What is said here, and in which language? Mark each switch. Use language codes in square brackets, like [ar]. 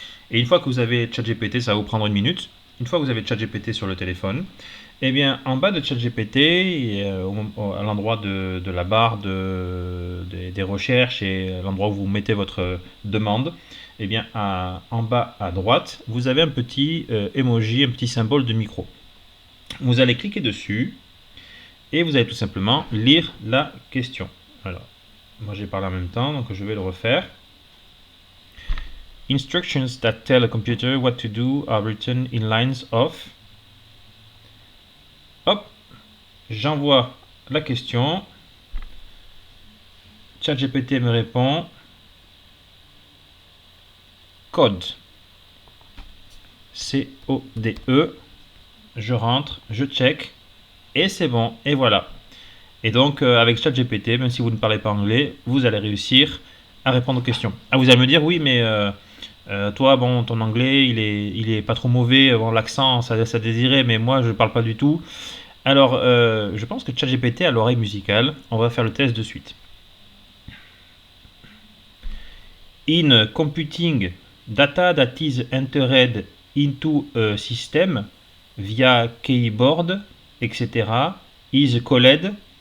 [fr] Et une fois que vous avez ChatGPT, ça va vous prendre une minute. Une fois que vous avez ChatGPT sur le téléphone, eh bien, en bas de ChatGPT, à l'endroit de la barre des recherches et à l'endroit où vous mettez votre demande, eh bien, en bas à droite, vous avez un petit emoji, un petit symbole de micro. Vous allez cliquer dessus et vous allez tout simplement lire la question. Alors, moi j'ai parlé en même temps, donc je vais le refaire. [en] Instructions that tell a computer what to do are written in lines of. [fr] Hop, j'envoie la question. ChatGPT me répond. [en] Code. C-O-D-E. [fr] Je rentre, je check. Et c'est bon, et voilà. Et donc, avec ChatGPT, même si vous ne parlez pas anglais, vous allez réussir à répondre aux questions. Ah, vous allez me dire, oui, mais toi, bon, ton anglais, il est pas trop mauvais, bon, l'accent, ça laisse à désirer, mais moi, je ne parle pas du tout. Alors, je pense que ChatGPT a l'oreille musicale. On va faire le test de suite. [en] In computing data that is entered into a system via keyboard, etc., is called.